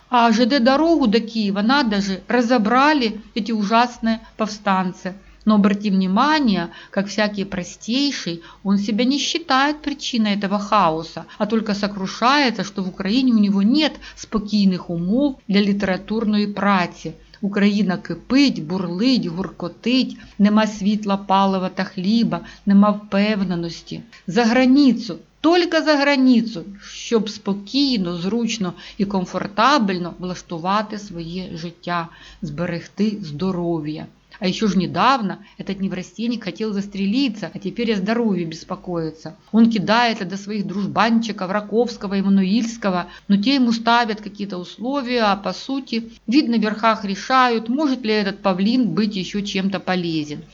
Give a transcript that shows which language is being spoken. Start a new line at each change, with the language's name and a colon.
Russian: А ЖД-дорогу до Киева надо же разобрали эти ужасные повстанцы. Но обрати внимание, как всякий простейший, он себя не считает причиной этого хаоса, а только сокрушается, что в Украине у него нет
Ukrainian: спокійних умов для літературної праці. Україна кипить, бурлить, гуркотить, нема світла, палива та хліба, нема впевненості. За границю, тільки за границю, щоб спокійно, зручно і комфортабельно влаштувати своє життя, зберегти здоров'я.
Russian: А еще же недавно этот неврастенник хотел застрелиться, а теперь о здоровье беспокоится. Он кидается до своих дружбанчиков Раковского и Мануильского, но те ему ставят какие-то условия, а по сути, видно, в верхах решают, может ли этот павлин быть еще чем-то полезен.